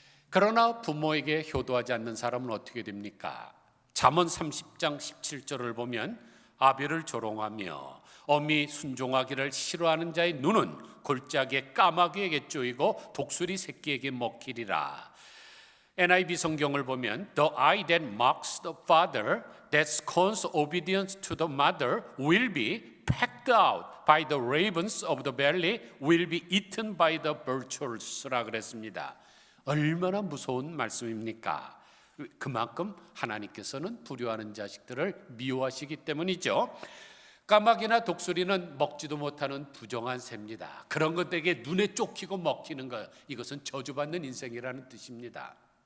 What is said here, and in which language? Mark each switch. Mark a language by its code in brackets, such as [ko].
[ko] 그러나 부모에게 효도하지 않는 사람은 어떻게 됩니까? 잠언 30장 17절을 보면 아비를 조롱하며 어미 순종하기를 싫어하는 자의 눈은 골짜기에 까마귀에게 쪼이고 독수리 새끼에게 먹히리라. NIV 성경을 보면 [en] The eye that mocks the father, that scorns obedience to the mother, will be pecked out by the ravens of the valley, will be eaten by the vultures [ko] 라 그랬습니다. 얼마나 무서운 말씀입니까? 그만큼 하나님께서는 불효하는 자식들을 미워하시기 때문이죠. 까마귀나 독수리는 먹지도 못하는 부정한 새입니다. 그런 것들에게 눈에 쫓기고 먹히는 것, 이것은 저주받는 인생이라는 뜻입니다.